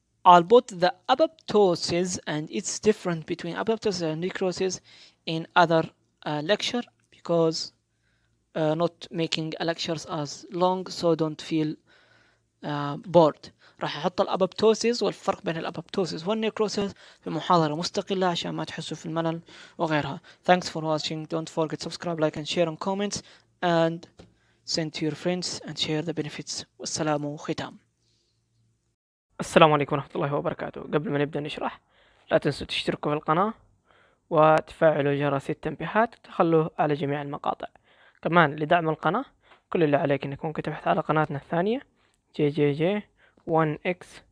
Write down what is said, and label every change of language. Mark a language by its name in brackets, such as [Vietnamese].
[English] I'll put the apoptosis and its difference between apoptosis and necrosis in other lecture, because not making lectures as long, so don't feel bored. [Arabic] راح احط الابوبتوسيس والفرق بين الابوبتوسيس والنيكروسيس في محاضرة مستقلة عشان ما تحسوا في الملل وغيرها. [English] Thanks for watching. Don't forget subscribe, like and share and comments, and send to your friends and share the benefits. [Arabic] والسلام ختام. السلام عليكم ورحمة الله وبركاته. قبل ما نبدأ نشرح، لا تنسوا تشتركوا في القناة وتفعلوا جرس التنبيهات وتخلوه على جميع المقاطع. كمان لدعم القناة كل اللي عليك انك ممكن تبحث على قناتنا الثانية جي 1x.